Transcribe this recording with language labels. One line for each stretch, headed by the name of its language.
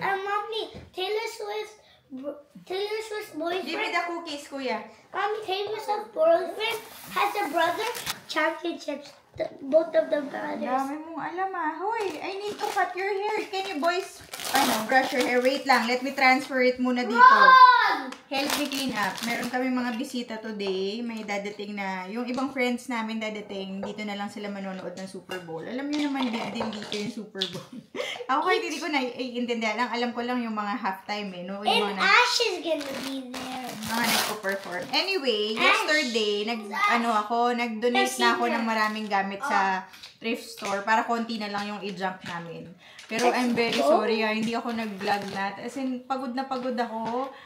English: Mommy, Taylor Swift's boyfriend. Give me the cookies, kuya. Mommy, Taylor Swift's boyfriend has a brother championships. Both of them brothers.
Filipino: Dami mong alam
English: Hoy, I need to cut your hair. Can you boys, brush your hair? Wait lang, let me transfer it
Filipino: muna dito.
English: Run! Help me clean up.
Filipino: Meron kami mga bisita today. May dadating na, yung ibang friends namin dadating, dito na lang sila manonood ng Super Bowl. Alam niyo naman din dito yung Super Bowl. Ako kahit hindi ko naiintindihan. Alam ko lang yung mga halftime no? Yung
English: and Ash is gonna be there.
Filipino: Mga nagpo-perform. Anyway, yesterday, nag-donate na ako ng maraming gamit sa thrift store para konti na lang yung i-junk namin. Pero
English: I'm very sorry
Filipino: hindi ako nag-vlog na. As in, pagod na pagod ako.